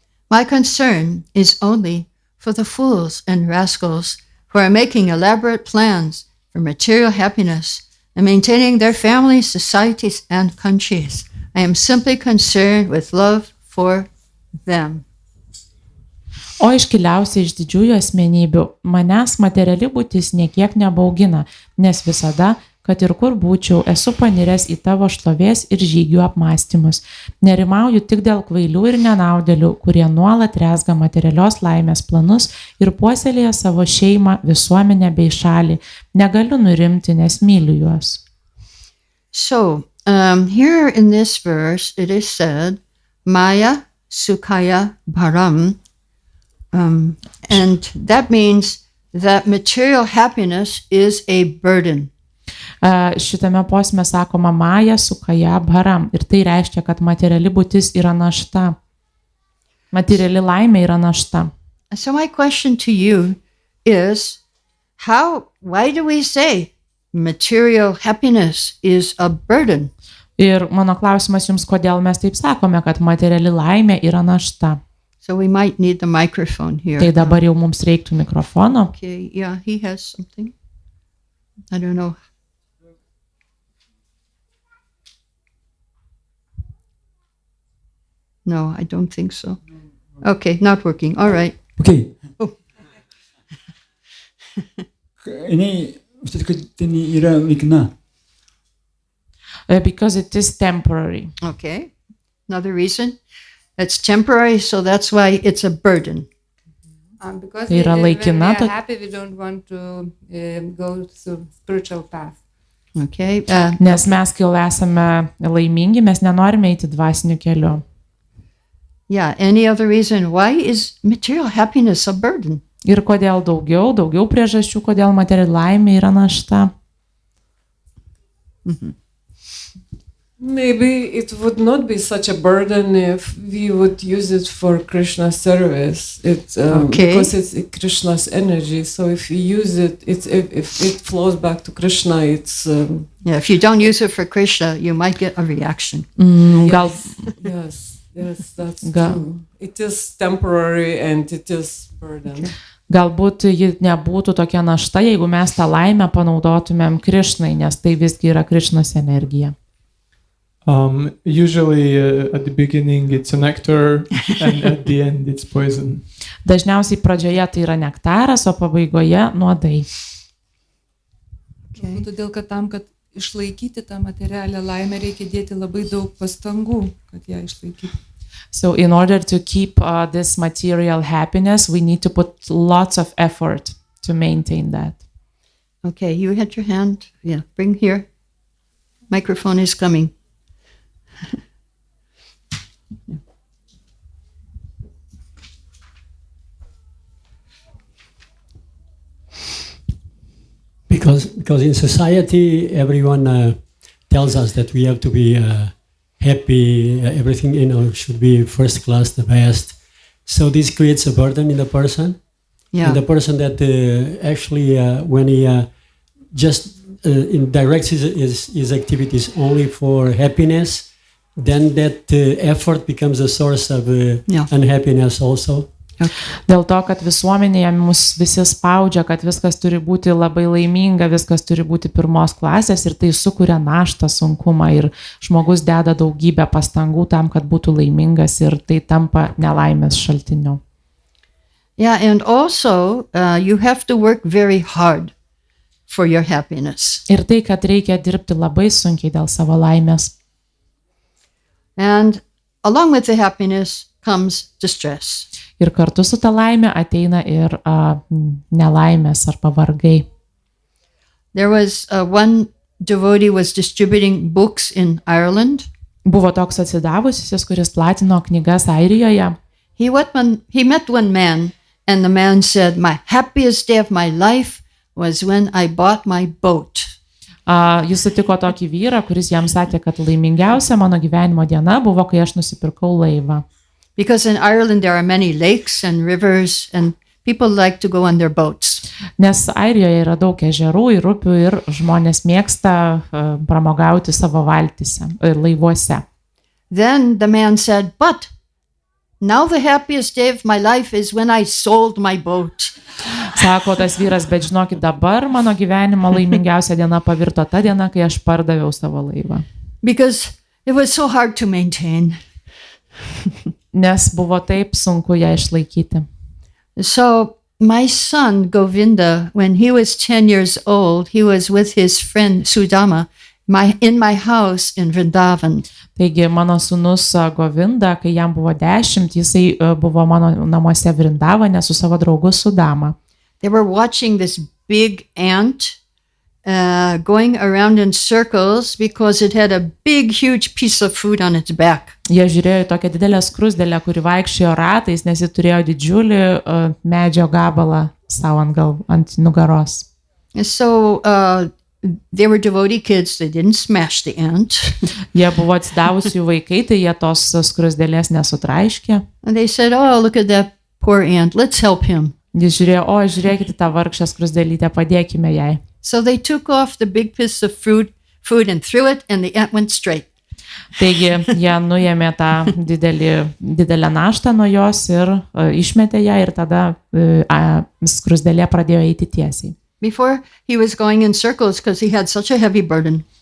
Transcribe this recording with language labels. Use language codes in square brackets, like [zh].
[en] My concern is only for the fools and rascals who are making elaborate plans for material happiness and maintaining their families, societies, and countries. I am simply concerned with love for them. [lt] O iškiliausia iš didžiųjų asmenybių, manęs materiali būtis niekiek nebaugina, nes visada, kad ir kur būčiau, esu paniręs į tavo šlovės ir žygių apmąstymus. Nerimauju tik dėl kvailių ir nenaudėlių, kurie nuolat rezga materialios laimės planus ir puoselėja savo šeimą, visuomenę bei šalį. Negaliu nurimti, nes myliu juos. [en] So, here in this verse, it is said, [sa] Maya Sukhaya Bharam, [en] and that means that material happiness is a burden. [lt] Šitame posme sakoma [sa] Maya Sukhaya Bharam [lt] ir tai reiškia, kad materiali būtis yra našta. Materiali laimė yra našta. [en] So my question to you is, why do we say material happiness is a burden? [lt] Ir mano klausimas jums, kodėl mes taip sakome, kad materiali laimė yra našta. [en] So we might need the microphone here. [lt] Tai dabar jau mums reiktų mikrofono. [en] Okay, yeah, he has something. I don't know. No, I don't think so. Okay, not working. All right. Okay. Oh. Ini ustaz kad ini yra laikina. Because it is temporary. Okay. Another reason. It's temporary, so that's why it's a burden. Because [lt] Tai yra [en] when we [lt] laikina, [en] are happy, we don't want to go through spiritual path. Okay. [lt] Nes mes, kai esame laimingi, mes nenorime eiti dvasiniu keliu. [en] Yeah, any other reason? Why is material happiness a burden? [lt] Ir kodėl daugiau priežasčių, kodėl materiali laimė yra našta. Mm-hmm. [en] Maybe it would not be such a burden if we would use it for Krishna service. Because it's Krishna's energy. So if we use it, if it flows back to Krishna, it's... if you don't use it for Krishna, you might get a reaction. Yes, that's true. It is temporary and it is burden. Okay. [lt] Galbūt ji nebūtų tokia našta, jeigu mes tą laimę panaudotumėm Krišnai, nes tai visgi yra Krišnos energija. [en] Usually at the beginning it's a nectar and at the end it's poison. [lt] Dažniausiai pradžioje tai yra nektaras, o pabaigoje nuodai. [en] Okay. [lt] Todėl, kad tam, kad išlaikyti tą materialią laimę, reikia dėti labai daug pastangų, kad ją išlaikyti. [en] So in order to keep this material happiness, we need to put lots of effort to maintain that. Okay, you had your hand. Yeah, bring here. Microphone is coming. Because in society everyone tells us that we have to be happy, everything should be first class, the best. So this creates a burden in the person. Yeah. And the person that actually when he just directs his activities only for happiness, then that effort becomes a source of unhappiness also. [lt] Dėl to, kad visuomenėje mus visi spaudžia, kad viskas turi būti labai laiminga, viskas turi būti pirmos klasės ir tai sukuria naštą, sunkumą ir žmogus deda daugybę pastangų tam, kad būtų laimingas ir tai tampa nelaimės šaltiniu. [en] Yeah, and also you have to work very hard for your happiness. [lt] Ir tai, kad reikia dirbti labai sunkiai dėl savo laimės. [en] And along with the happiness comes distress. [lt] Ir kartu su ta laime ateina ir nelaimės arba vargai. [en] There was one devotee was distributing books in Ireland. [lt] Buvo toks atsidavusis, kuris platino knygas Airijoje. [en] He met one man, and the man said, "My happiest day of my life was when I bought my boat." [lt] Jis sutiko tokį vyrą, kuris jam sakė, kad laimingiausia mano gyvenimo diena buvo, kai aš nusipirkau laivą. [en] Because in Ireland there are many lakes and rivers, and people like to go on their boats. [lt] Nes Airijoje yra daug ežerų ir upių ir žmonės mėgsta pramogauti savo valtyse ir laivuose. [en] Then the man said, "But now the happiest day of my life is when I sold my boat." [lt] Sako tas vyras, bet žinokit, dabar mano gyvenimo laimingiausia diena pavirto ta diena, kai aš pardaviau savo laivą. [en] Because it was so hard to maintain. [lt] Nes buvo taip sunku ją išlaikyti. [en] So my son Govinda, when he was 10 years old, he was with his friend Sudama in my house in Vrindavan. [lt] Taigi mano sūnus Govinda, kai jam buvo 10, jisai buvo mano namuose Vrindavane su savo draugu Sudama. [en] They were watching this big ant going around in circles because it had a big, huge piece of food on its back. [lt] Jie žiūrėjo į tokią didelę skrusdelę, kuri vaikščiojo ratais, nes ji turėjo didžiulį medžio gabalą savo ant nugaros. [en] So they were devotee kids. They didn't smash the ant. [lt] Jie buvo atsidavusių vaikai, tai jie tos skrusdelės nesutraiškė. [en] And they said, "Oh, look at that poor ant. Let's help him." [lt] Jis žiūrėjo, žiūrėkite tą vargšę skrusdelytę, padėkime jai. [en] So they took off the big piece of food and threw it, and the ant went straight. [lt] Taigi jie nuėmė tą didelę naštą nuo jos ir išmetė ją ir tada skrusdelė pradėjo eiti tiesiai. [en] Before he was going in circles because he had such a heavy burden.